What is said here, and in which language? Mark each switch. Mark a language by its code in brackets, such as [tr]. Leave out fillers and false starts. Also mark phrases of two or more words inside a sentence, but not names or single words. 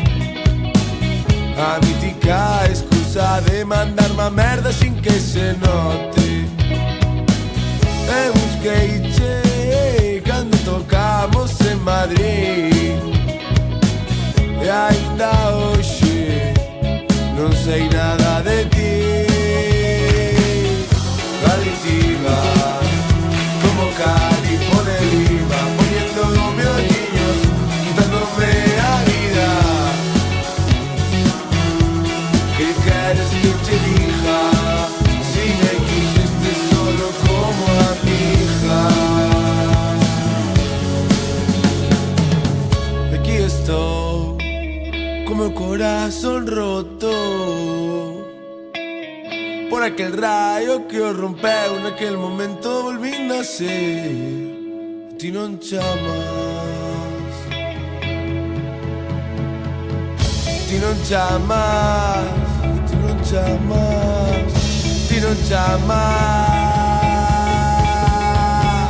[gl] A mítica excusa de mandarme a merda sin que se note. E busqueiche cando tocamos en Madrid e aínda hoxe non sei nada de ti. [es] Adictiva como Cali por deriva, poniéndome ojillos, quitándome [gl] a vida. [es] ¿Qué quieres que te diga? Si me quisiste solo como amiga. Aquí estoy, como el corazón roto por aquel rayo [gl] que os rompeu naquel momento volvín a ser. Ti non chamas, ti non chamas, ti non chamas, ti non chamas.